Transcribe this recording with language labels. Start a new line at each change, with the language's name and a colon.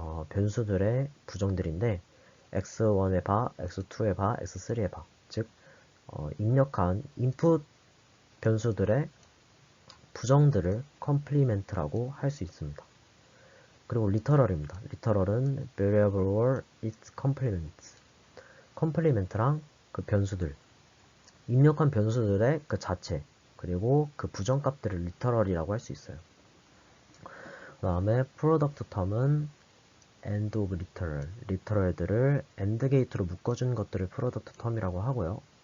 Korean: 변수들의 부정들인데 x1의 바, x2의 바, x3의 바. 즉 입력한 인풋 변수들의 부정들을 complement라고 할 수 있습니다. 그리고 literal입니다.
English: literal은 variable or its complements.
Korean: complement랑 그 변수들, 입력한 변수들의 그 자체, 그리고 그 부정값들을 리터럴이라고 할 수 있어요. 그 다음에 프로덕트 텀은 end of literal, 리터럴들을 end 게이트로 묶어준 것들을 프로덕트 텀이라고 하고요.